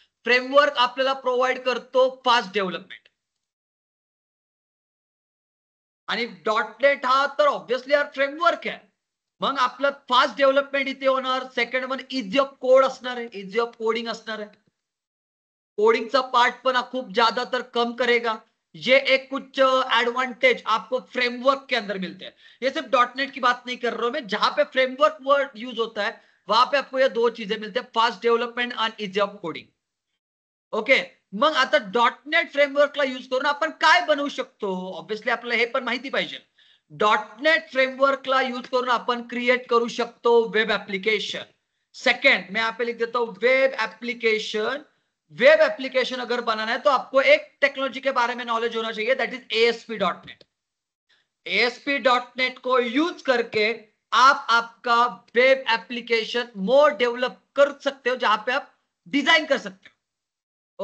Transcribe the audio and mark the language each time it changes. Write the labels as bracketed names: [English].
[Marathi] Framework आपल्याला provide करतो fast development, आणि .NEट हा तर ऑब्व्हियसली फ्रेमवर्क आहे. मग आपलं फास्ट डेव्हलपमेंट इथे होणार. [English] second one ease of code [Marathi] असणार आहे, इझी ऑफ कोडिंग असणार आहे. कोडिंगचा पार्ट पण खूप ज्यादा तर [Hindi] कम करेगा. ये एक कुछ एडवांटेज आपको फ्रेमवर्क के अंदर मिलते हैं. ये सिर्फ .NEट की बात नहीं कर रहा हूं मैं, जहां पे फ्रेमवर्क वर्ड यूज होता है वहां पे आपको ये दो चीजें मिलते हैं, फास्ट डेव्हलपमेंट [Marathi] आणि [Hindi] इझी ऑफ कोडिंग. [Marathi] ओके, मग आता .NEट फ्रेमवर्कला यूज करून आपण काय बनवू शकतो? ऑब्व्हियसली आपल्याला हे पण माहिती पाहिजे. .NEट फ्रेमवर्कला यूज करून आपण क्रिएट करू शकतो वेब ऍप्लिकेशन. [Hindi] सेकेंड मैं यहाँ पे लिख देता हूं वेब एप्लीकेशन। वेब एप्लीकेशन अगर बनाना है तो आपको एक टेक्नोलॉजी के बारे में नॉलेज होना चाहिए, [English] That is ASP.NET। [Hindi] ASP.NET को यूज करके आप आपका वेब एप्लीकेशन मोर डेवलप कर सकते हो, जहां पे आप डिजाइन कर सकते हो।